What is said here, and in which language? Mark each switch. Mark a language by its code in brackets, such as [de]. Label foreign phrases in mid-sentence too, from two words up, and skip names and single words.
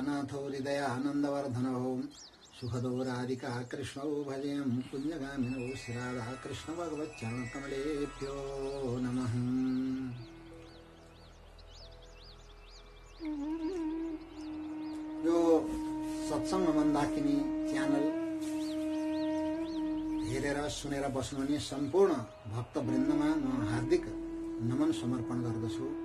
[sa] नाथो हृदयानन्दवर्धनो सुखदो राधिका कृष्णौ भजेयं कुञ्जगामिनौ श्रीराधा कृष्ण भगवच्चरणकमलेभ्यो नमः। [ne] यो सत्संग मन्दाकिनी च्यानल हेरेर सुनेर बस्नुहुने सम्पूर्ण भक्तवृन्दमा म हार्दिक नमन समर्पण गर्दछु।